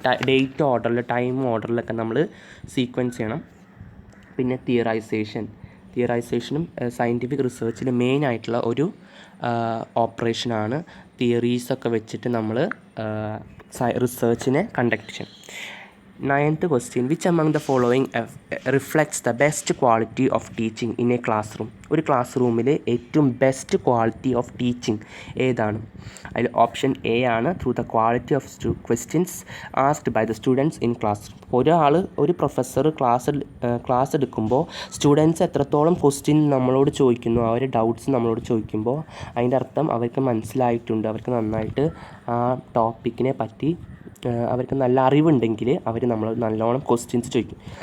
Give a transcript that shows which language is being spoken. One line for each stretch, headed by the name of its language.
Malayalam: Date ഓർഡറിൽ, time ഓർഡറിലൊക്കെ നമ്മൾ sequence ചെയ്യണം. പിന്നെ തിയറൈസേഷൻ, തിയറൈസേഷനും സയൻറ്റിഫിക് റിസർച്ചിൽ മെയിൻ ആയിട്ടുള്ള ഒരു ഓപ്പറേഷനാണ് തിയറീസൊക്കെ വെച്ചിട്ട് നമ്മൾ റിസർച്ചിനെ കണ്ടക്ട് ചെയ്യും.
English: 9th question, which among the following reflects the best quality of teaching in a classroom?
Malayalam: ഒരു ക്ലാസ് റൂമിൽ ഏറ്റവും ബെസ്റ്റ് ക്വാളിറ്റി ഓഫ് ടീച്ചിങ് ഏതാണ്? അതിൽ
English: option A
Malayalam: ആണ്
English: Through the quality of questions asked by the students in class.
Malayalam: ഒരു professor class എടുക്കുമ്പോൾ students എത്രത്തോളം question നമ്മളോട് ചോദിക്കുന്നു, അവരുടെ ഡൗട്ട്സ് നമ്മളോട് ചോദിക്കുമ്പോൾ അതിൻ്റെ അർത്ഥം അവർക്ക് മനസ്സിലായിട്ടുണ്ട്, അവർക്ക് നന്നായിട്ട് ആ ടോപ്പിക്കിനെ പറ്റി അവർക്ക് നല്ല അറിവുണ്ടെങ്കിൽ അവർ നമ്മൾ നല്ലോണം ക്വസ്റ്റ്യൻസ് ചോദിക്കും.